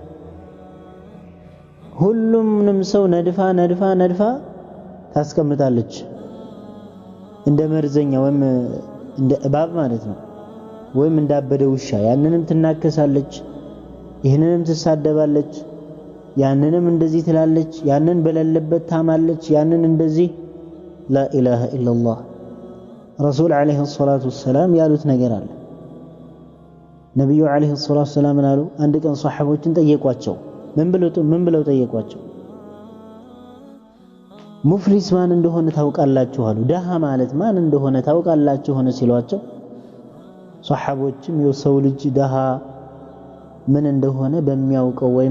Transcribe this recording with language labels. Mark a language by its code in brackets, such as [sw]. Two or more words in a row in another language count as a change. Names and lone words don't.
[am] ሁሉንም ሰው ነድፋ ታስቀምጣለች እንደ መርዘኛ ወይም እንደ እባብ ማለት ነው ወይም እንዳበደ ውሻ ያንንም ትናከሳለች ይህንንም ትሳደባለች ያንንም እንደዚህ ትላለች ያንን በለለበት ታማለች ያንን እንደዚህ [ar] لا اله الا الله رسول عليه الصلاه والسلام [am] ያሉት ነገር አለ ነብዩ [ar] عليه الصلاه والسلام [am] አሉ አንድ ቀን ሷሐቦችን ጠየቋቸው ምን ብለው ጠየቋቸው ሙፍሊስ ማን እንደሆነ ታውቃላችሁ አሉ ደሃ ማለት ማን እንደሆነ ታውቃላችሁ ሆነ ሲሏቸው ሷሐቦችም የሰው ልጅ ደሃ ምን እንደሆነ በሚያውቀው ወይም